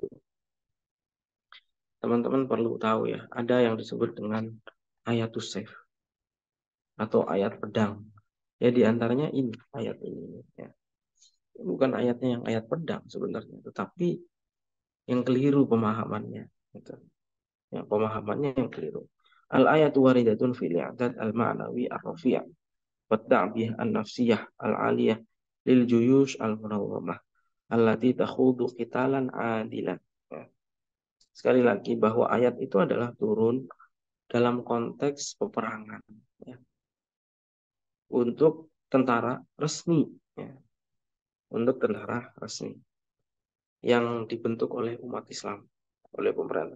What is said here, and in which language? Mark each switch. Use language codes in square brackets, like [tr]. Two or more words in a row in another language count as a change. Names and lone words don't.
[id] Teman-teman perlu tahu ya, ada yang disebut dengan [ar] آية السيف [id] atau ayat pedang. Ya di antaranya ini ayat ini, ya. Bukan ayatnya yang ayat pedang sebenarnya, tetapi yang keliru pemahamannya. Gitu. Ya, pemahamannya yang keliru. [ar] الآيات واردة في الإعداد المعنوي الرفيع'. والتعبئة النفسية العالية للجيوش المنظمة التي تخوض قتالا عادلا. [id] Ya. Sekali lagi bahwa ayat itu adalah turun dalam konteks peperangan, ya, untuk tentara resmi, ya, untuk tentara resmi yang dibentuk oleh umat Islam, oleh pemerintah.